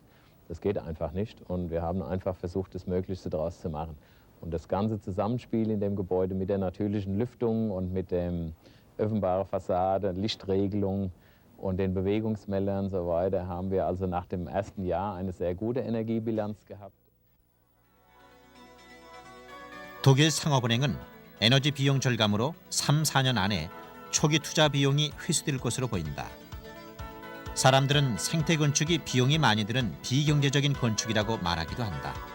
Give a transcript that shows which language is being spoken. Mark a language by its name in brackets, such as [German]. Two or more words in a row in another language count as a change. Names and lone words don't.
[German] Das geht einfach nicht und wir haben einfach versucht, das Möglichste daraus zu machen. Und das ganze Zusammenspiel in dem Gebäude mit der natürlichen Lüftung und mit der öffentlichen Fassade, Lichtregelung und den Bewegungsmeldern und so weiter haben wir also nach dem ersten Jahr eine sehr gute Energiebilanz gehabt. [Korean] 독일 상업은행은 에너지 비용 절감으로 3, 4년 안에 초기 투자 비용이 회수될 것으로 보인다. 사람들은 생태 건축이 비용이 많이 드는 비경제적인 건축이라고 말하기도 한다.